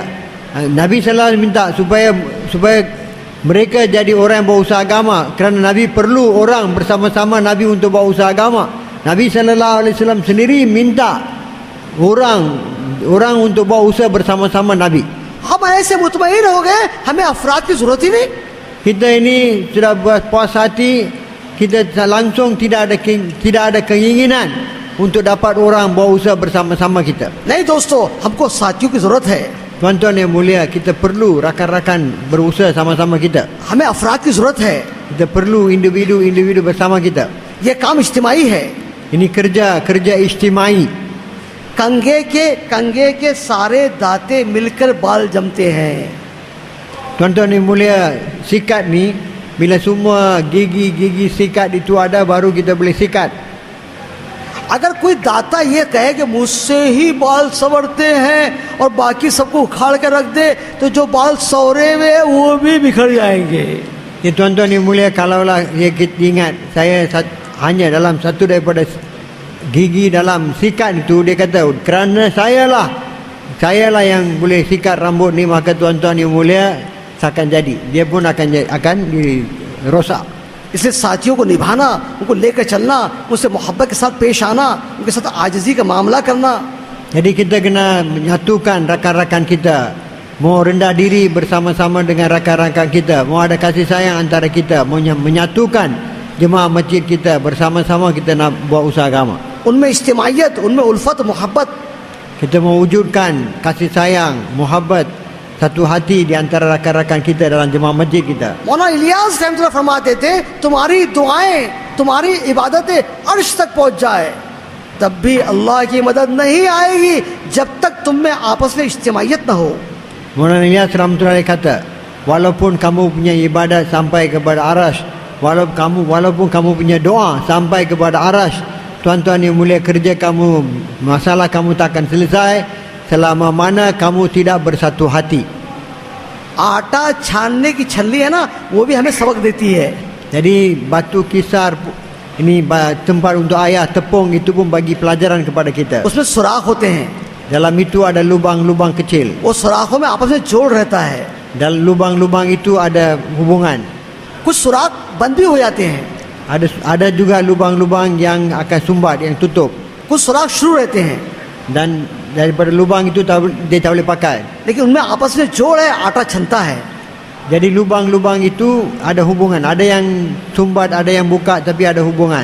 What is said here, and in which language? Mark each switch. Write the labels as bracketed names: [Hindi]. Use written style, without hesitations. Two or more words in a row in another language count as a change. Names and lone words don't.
[Malay] Nabi [Arabic] صلى الله عليه وسلم [Malay] minta supaya mereka jadi orang yang berusaha agama, kerana Nabi perlu orang bersama-sama Nabi untuk berusaha agama. Nabi [Arabic] صلى الله عليه وسلم [Malay] sendiri minta orang untuk berusaha bersama-sama Nabi. [Hindi] हम ऐसे मुतमईन हो गए, हमें अफराद की जरूरत ही नहीं। [Malay] Kita ini sudah puas hati, kita langsung tidak ada keinginan untuk dapat orang berusaha bersama-sama kita. [Hindi] नहीं दोस्तों, हमको साथियों की जरूरत है। [Malay] Tuan-tuan yang mulia, kita perlu rakan-rakan berusaha sama-sama kita. [Hindi] हमें अफराद की जरूरत है। [Malay] Kita perlu individu bersama kita. [Hindi] ये काम इज्तिमाई है। [Malay] Ini kerja ijtimai. [Hindi] कंगे के सारे दाते मिलकर बाल जमते हैं। [Malay] Tuan-tuan yang mulia, sikat ni bila semua gigi sikat itu ada, baru kita boleh sikat. [Hindi] अगर कोई दाता ये कहे कि मुझसे ही बाल संवरते हैं और बाकी सबको उखाड़ कर रख दे, तो जो बाल सवरे हुए हैं वो भी बिखर जाएंगे। [Malay] Ya, tuan-tuan yang mulia, kalaulah kita ingat saya hanya dalam satu daripada gigi dalam sikat itu, dia kata kerana sayalah yang boleh sikat rambut ni, maka tuan-tuan yang mulia akan jadi, dia pun akan dirosak. [Hindi] इसलिए साथियों को निभाना, उनको लेकर चलना, उनसे मोहब्बत के साथ पेश आना, उनके साथ आजिज़ी का मामला करना। [Malay] Jadi kita kena menyatukan rakan-rakan kita, mau rendah diri bersama-sama dengan rakan-rakan kita, mau ada kasih sayang antara kita, mau menyatukan jemaah masjid kita, bersama-sama kita nak buat usaha agama. [Hindi] उनमें इज्तिमाइयत, उनमें उल्फत मोहब्बत, [Malay] Kita mewujudkan kasih sayang, muhabbat, satu hati di antara rakan-rakan kita dalam jemaah masjid kita. [Hindi] मौलाना इलियास रहमतुल्लाह फरमाते थे, तुम्हारी दुआएं तुम्हारी इबादतें अर्श तक पहुंच जाए, तब भी अल्लाह की मदद नहीं आएगी जब तक तुम में आपस में इज्तिमाइयत न हो। [Malay] Maulana Ilyas rahmatullahi kata, walaupun kamu punya ibadat sampai kepada arash, walaupun kamu punya doa sampai kepada arash, tuan-tuan yang mulia, kerja kamu, masalah kamu takkan selesai selama mana kamu tidak bersatu hati. [Hindi] आटा छानने की छल्ली है ना, वो भी हमें सबक देती है। [Malay] Jadi batu kisar ini tempat untuk ayah tepung itu pun bagi pelajaran kepada kita. [Hindi] उसमें सुराख होते हैं, [Malay] Dalam itu ada lubang-lubang kecil. [Hindi] वो सुराखों में आपस में जोड़ रहता है। [Malay] Dalam lubang-lubang itu ada hubungan. [Hindi] कुछ सुराख बंद भी हो जाते हैं, [Malay] Ada juga lubang-lubang yang akan sumbat, yang tutup. [Hindi] कुछ सुराख शुरू रहते हैं, [Malay] Dan daripada lubang itu dia tak boleh pakai. [Hindi] लेकिन उनमें आपस में जोड़ है, आटा छनता है। [Malay] Jadi lubang-lubang itu ada hubungan. Ada yang sumbat, ada yang buka, tapi ada hubungan.